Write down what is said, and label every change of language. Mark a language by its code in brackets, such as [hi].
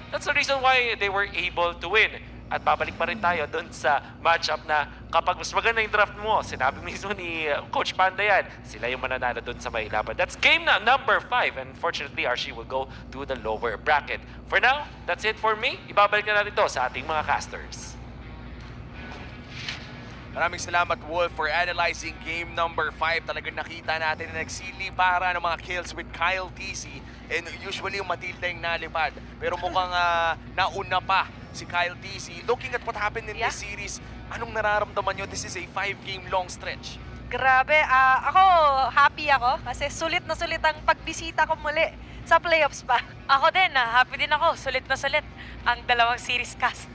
[en] That's the reason why they were able to win. [tl] At babalik pa rin tayo doon sa matchup na kapag mas maganda yung draft mo, sinabi mismo ni Coach Panda yan, sila yung mananalo doon sa may laban. [en] That's game na number 5. And fortunately, RSG will go to the lower bracket. For now, that's it for me. [tl] Ibabalik na natin to sa ating mga casters. Maraming salamat, Wolf, for analyzing game number 5. Talagang nakita natin na nagsili para ng mga kills with Kyle TZ. And usually yung Matilda yung nalipad. Pero mukhang nauna pa si Kyle TZ. [en] Looking at what happened in this series, [tl] anong nararamdaman nyo? [en] This is a 5-game long stretch. [tl] Grabe, ako happy ako kasi sulit na sulit ang pagbisita ko muli sa playoffs pa. Ako din, happy din ako. Sulit na sulit ang dalawang series cast.